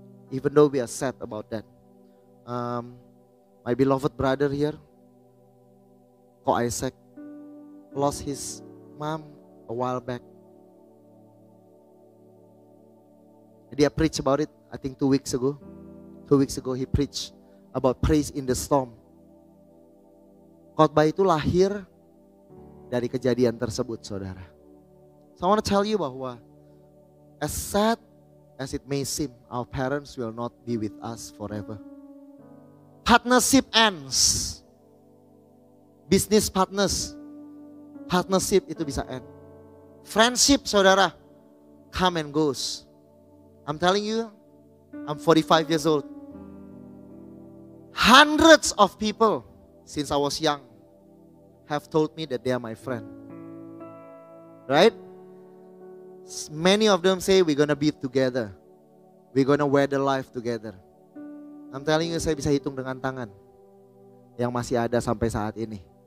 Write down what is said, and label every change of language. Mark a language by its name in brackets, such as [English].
[English] Even though we are sad about that. My beloved brother here, Ko Isaac, lost his mom a while back. Dia preach about it, I think 2 weeks ago. 2 weeks ago he preached about praise in the storm. [Indonesian] Khotbah itu lahir dari kejadian tersebut, saudara. [English] So I want to tell you bahwa as sad as it may seem, our parents will not be with us forever. Partnership ends. Business partnership [Indonesian] itu bisa [English] end. Friendship, saudara, come and goes. I'm telling you, I'm 45 years old. Hundreds of people since I was young have told me that they are my friend. Right? Many of them say we're gonna be together. We're gonna weather life together. I'm telling you, [Indonesian] saya bisa hitung dengan tangan yang masih ada sampai saat ini.